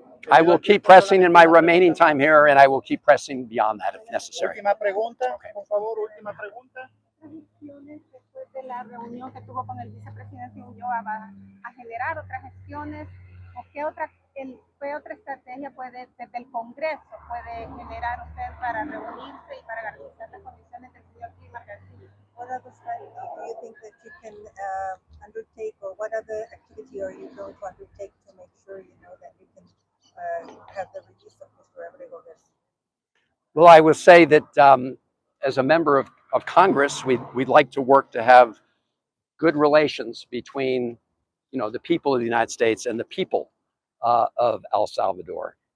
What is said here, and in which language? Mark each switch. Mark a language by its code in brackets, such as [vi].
[en] I will keep pressing in my remaining time here, and I will keep pressing beyond that if necessary. [es] Última pregunta, por favor, última pregunta. Después de la reunión que tuvo con el vicepresidente Ulloa, ¿va a generar otras gestiones? ¿O qué otra estrategia puede, desde el Congreso, puede generar usted para reunirse y para garantizar las condiciones del señor Kilmar Garcia? [en] What other strategy do you think that you can undertake, or what other activity are you going to undertake to make sure you know that you can have the release of Mr. Abrego Garcia? Well, I will say that as a member of Congress, we'd like to work to have good relations between, the people of the United States and the people of El Salvador.